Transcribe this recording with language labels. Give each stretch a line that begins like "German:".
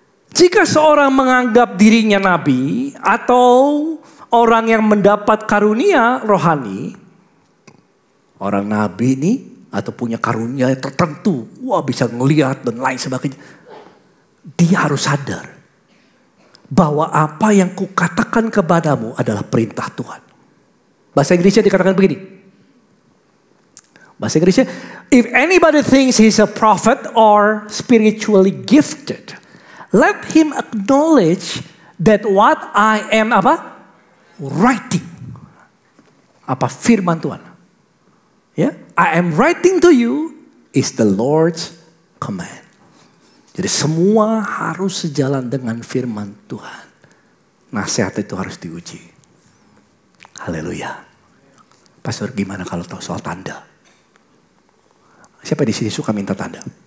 Indonesian: Jika seorang menganggap dirinya nabi. Atau orang yang mendapat karunia rohani. Orang nabi ini. Atau punya karunia tertentu. Wah bisa ngelihat dan lain sebagainya. Dia harus sadar. Bahwa apa yang kukatakan kepadamu adalah perintah Tuhan. Bahasa Inggrisnya dikatakan begini. Bahasa Inggrisnya.
English: If anybody thinks he's a prophet or spiritually gifted. Let him acknowledge that what I am writing.
Indonesian: Apa firman Tuhan.
English: Ya, I am writing to you is the Lord's command.
Indonesian: Jadi semua harus sejalan dengan firman Tuhan. Nasihat itu harus diuji. Haleluya. Pastor gimana kalau tahu soal tanda? Siapa di sini suka minta tanda?